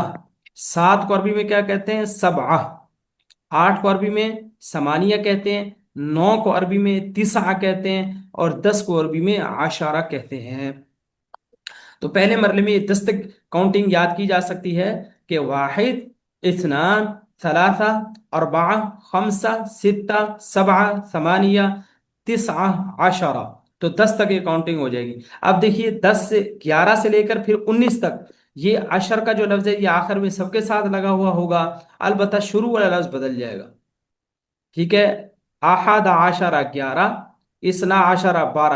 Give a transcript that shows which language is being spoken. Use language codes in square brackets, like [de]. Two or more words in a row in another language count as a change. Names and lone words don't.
[ur] سات کو عربی میں کیا کہتے ہیں؟ سبعہ۔ آٹھ کو عربی میں ثمانیہ کہتے ہیں۔ نو کو عربی میں تسعہ کہتے ہیں، اور 10 کو عربی میں عشرہ کہتے ہیں۔ تو پہلے مرحلے میں یہ 10 تک کاؤنٹنگ یاد کی جا سکتی ہے کہ واحد، [ar] اثنان، ثلاثة، أربعة، خمسة، ستة، سبعة، ثمانية، تسعة، عشرة. [ur] تو 10 تک یہ کاؤنٹنگ ہو جائے گی۔ اب دیکھیے 10 سے 11 سے لے کر پھر 19 تک، یہ عشر کا جو لفظ ہے یہ آخر میں سب کے ساتھ لگا ہوا ہوگا، البتہ شروع والا لفظ بدل جائے گا. ٹھیک ہے. [ar] أحد عشر 11، اثنا عشر 12.